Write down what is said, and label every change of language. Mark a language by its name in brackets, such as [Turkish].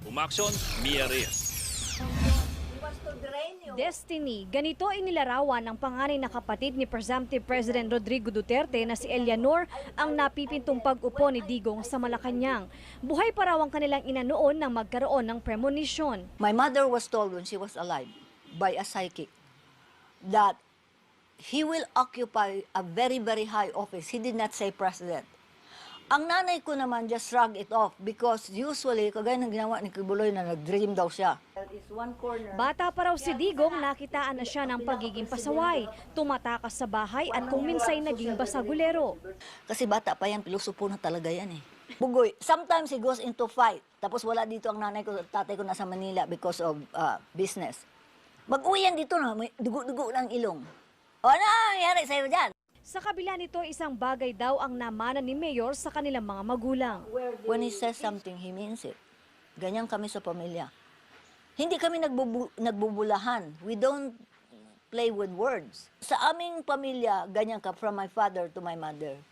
[Filipino] Umaksyon, Mia Reyes. Destiny, ganito inilarawan ng panganay na kapatid ni Presumptive President Rodrigo Duterte na si Eleanor ang napipintong pag-upo ni Digong sa Malacanang. Buhay pa raw ang kanilang ina noon nang magkaroon ng premonition. [English] My mother was told when she was alive by a psychic that he will occupy a very, very high office. He did not say president. [Filipino] Ang nanay ko naman [English] just shrug it off because usually, [Filipino] kagaya ng ginawa ni Kibuloy na nag-dream daw siya. Bata pa raw si Digong, nakitaan na siya ng pagiging pasaway, tumatakas sa bahay at kung minsay naging basagulero. Kasi bata pa yan, pilosopo na talaga yan eh. [English] Bugoy, sometimes he goes into fight. [Filipino] Tapos wala dito ang nanay ko, tatay ko nasa Manila [English] because of business. [Filipino] Mag-uwi yan dito na, may dugo-dugo ng ilong. O ano nangyari sa'yo dyan? Sa kabila nito, isang bagay daw ang namana ni Mayor sa kanilang mga magulang. [English] When he says something, he means it. [Filipino] Ganyan kami sa pamilya. Hindi kami nagbubulahan. [English] We don't play with words. [Filipino] Sa aming pamilya, ganyan ka, [English] from my father to my mother.